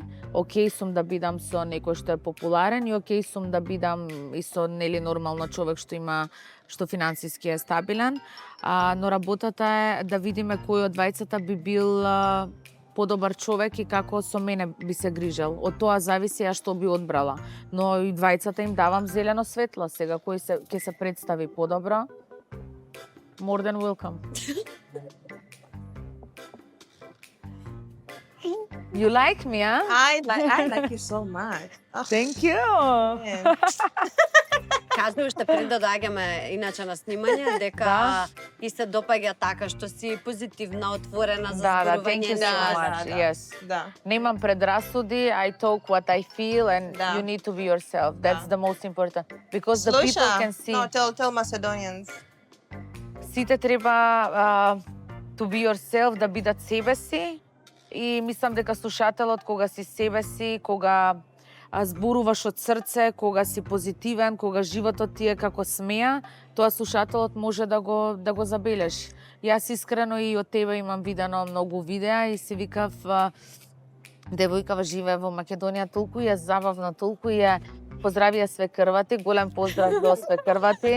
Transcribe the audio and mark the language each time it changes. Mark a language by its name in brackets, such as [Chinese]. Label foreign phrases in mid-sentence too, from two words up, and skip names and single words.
[Macedonian] Океј сум да бидам со некој што е популарен и океј сум да бидам и со нормално човек што финансиски е стабилен. Но работата е да видиме кој од двајцата би бил подобар човек и како со мене би се грижел. Од тоа зависи ја што би одбрала. Но и двајцата им давам зелено светло. Сега кој ќе се представи подобро, [English] more than welcome. You like me, huh? I like you so much. Thank you. [Macedonian] Кажи уште пред да доаѓаме иначе на снимање дека и се допаѓа така што си позитивна, отворена за зборување. [English] Thank you so much. Yes. [Macedonian] Да. Немам предрасуди, [English] I talk what I feel and you need to be yourself. That's the most important. Because the people can see. No, tell Macedonians. [Macedonian] Сите треба [English] to be yourself, [Macedonian] да бидат себе си. И мислам дека слушателот кога си себе си, кога зборуваш од срце, кога си позитивен, кога животот ти е како смеа, тоа слушателот може да го забележи. Јас искрено и од тебе имам видено многу видеа и си викав девојкава живее во Македонија толку и е забавно, толку и е поздравија свекрвати, голем поздрав до свекрвати.